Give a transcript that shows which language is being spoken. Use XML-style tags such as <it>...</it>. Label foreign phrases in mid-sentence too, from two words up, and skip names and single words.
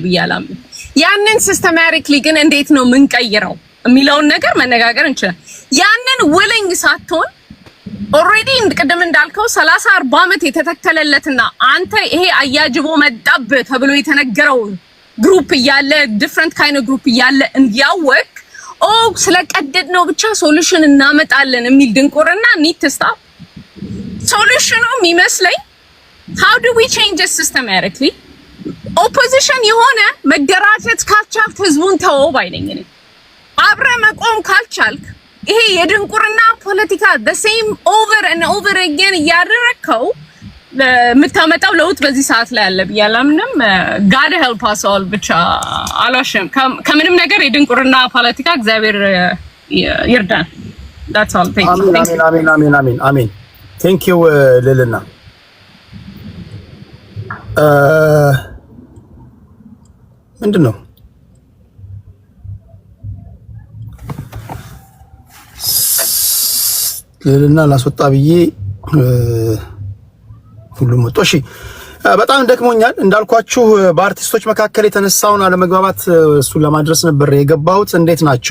<am>ብዬ አላምንም። ያንን ሲስተማቲክሊ ግን እንዴት ነው የምንቀይረው የሚለውን ነገር መነጋገር እንችላለን። ያንን ዊሊንግ ሳትሆን ኦልሬዲ ቅድም እንዳልከው 30-40 ዓመት የተተከለለትና አንተ ይሄ አያጅቦ መጣብህ ተብሎ የተነገረው ግሩፕ እያለ</am> <en>different kind group</en> <am>እያለ እንዲያወቅ ስለቀደድ ነው ብቻ ሶሉሽን እናመጣለን የሚል ድንቁርና</am> <en>need to stop።</en> <am>ሶሉሽኑ የሚመስለኝ</am> <en>how do we change it systematically?</en> <am>ኦፖዚሽን የሆነ መደራጀት ካልቻልክ ህዝቡን ተወው ባይነኝ ነኝ። አብረ መቆም ካልቻልክ ይሄ የድንቁርና ፖለቲካ</am> <en>the same over and over again</en> <am>እያደረከው የምታመጣው ለውጥ በዚህ ሰዓት ላይ አለ ብዬ አላምንም።</am> <en>God help us all</en> <am>ብቻ አልዋሽም። ከምንም ነገር የድንቁርና ፖለቲካ እግዚአብሔር ይርዳን።</am> <en>that's all thank you</en> <am>አሜን</am> <en>thank you</en> <am>ልልና ምንድን ነው ልልና ላስወጣ ብዬ ሁሉም ወጣ። እሺ በጣም ደክሞኛል እንዳልኳችሁ በአርቲስቶች መካከል የተነሳውን አለመግባባት እሱን ለማድረስ ነበር የገባሁት። እንዴት ናችሁ?</am>